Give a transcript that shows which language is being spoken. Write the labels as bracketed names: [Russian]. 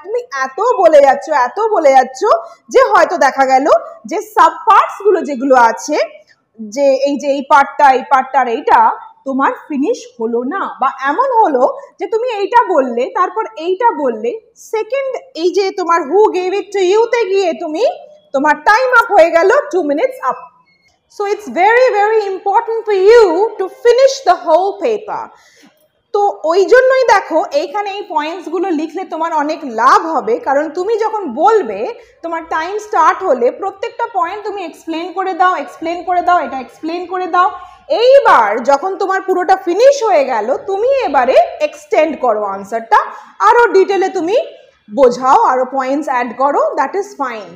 [Bangla] তুমি এত বলে যাচ্ছ যে হয়তো দেখা গেল যে সাব পার্টস গুলো যেগুলো আছে, যে এই পার্টটার এইটা তোমার ফিনিশ হলো না, বা এমন হলো যে তুমি এইটা বললে তারপর এইটা বললে, সেকেন্ড এই যে তোমার [English] who gave it to you [Bangla] তে গিয়ে তোমার টাইম আপ হয়ে গেল, [English] 2 minutes [Bangla] up. [English] So it's very very important for you to finish the whole paper. [Bangla] তো ওই জন্যই দেখো এইখানে এই পয়েন্টস গুলো লিখলে তোমার অনেক লাভ হবে, কারণ তুমি যখন বলবে তোমার টাইম স্টার্ট হলে প্রত্যেকটা পয়েন্ট তুমি এক্সপ্লেন করে দাও, এটা এক্সপ্লেন করে দাও। এইবার যখন তোমার পুরোটা ফিনিশ হয়ে গেল, তুমি এবারে এক্সটেন্ড করো আনসারটা, আরো ডিটেলে তুমি বোঝাও, আরো পয়েন্টস অ্যাড করো, [English] That is fine.